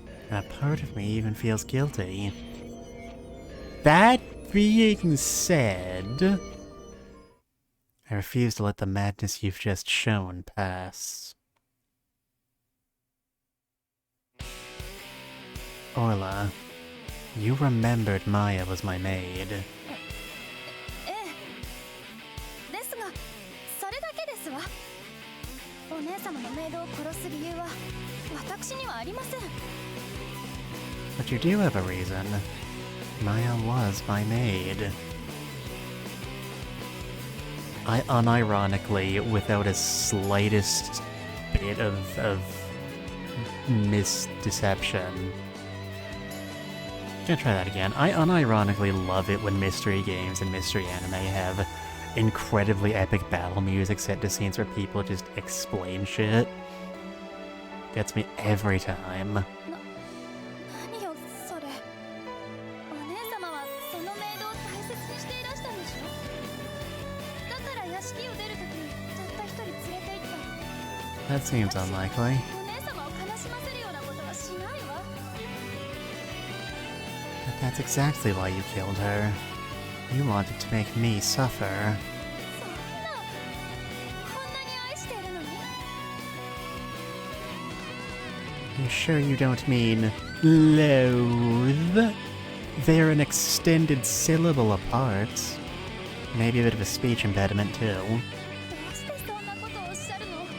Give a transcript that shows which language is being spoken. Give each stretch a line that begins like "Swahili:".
English: And a part of me even feels guilty. That being said, I refuse to let the madness you've just shown pass. Orla, you remembered Maya was my maid.
Japanese: ええ。ですが、それだけですわ。お姉様のメイドを殺す理由は私にはありません。
English: But you do have a reason. Maya was my maid. I unironically, without a slightest bit of misdeception. Gonna try that again. I unironically love it when mystery games and mystery anime have incredibly epic battle music set to scenes where people just explain shit. Gets me every time.
Japanese: 何よそれ。お姉様はそのメイドを大切にしていらしたんでしょ。だから屋敷を出るときにたった一人連れて行った。
English: That seems unlikely.
Japanese: お姉様を悲しませるようなことはしないわ。
English: But that's exactly why you killed her. You wanted to make me suffer.
Japanese: そんな、こんなに愛しているのに。
English: You sure you don't mean loathe? They're an extended syllable apart. Maybe a bit of a speech impediment too.
Japanese: どうしてそんなことをおっしゃるの。